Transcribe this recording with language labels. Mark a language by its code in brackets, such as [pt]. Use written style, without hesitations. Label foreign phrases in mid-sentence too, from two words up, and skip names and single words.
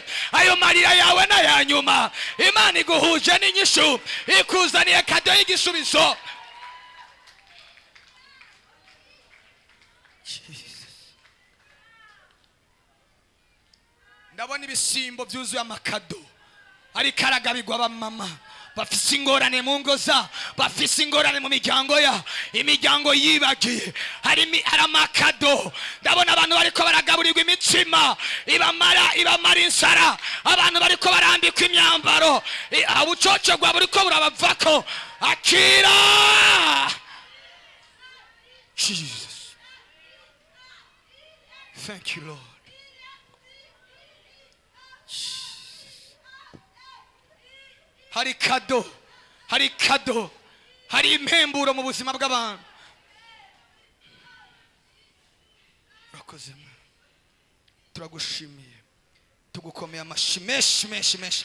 [rn] Ayo marira yawe n'ayanyuma Imana iguhuje n'inyishu, ikuzaniye kado y'igisubizo. Ndabona ibisimbo byuzuye amakado ariko aragabirwa abamama bafise ingorane mu ngo za, bafise ingorane mu miryango ya, imiryango yibagiye. Hari amakado. Ndabona abantu bariko baragaburirwa imitsima ibamara insara, abantu bariko barambikwa imyambaro, ubucocogwa buriko burabavako. Akira. [en] Jesus, thank you Lord. [rn] Hari kado, hari kado, hari impemburo mu buzima bw'abantu. Urakoze, turagushimiye, tugukomeye amashi menshi.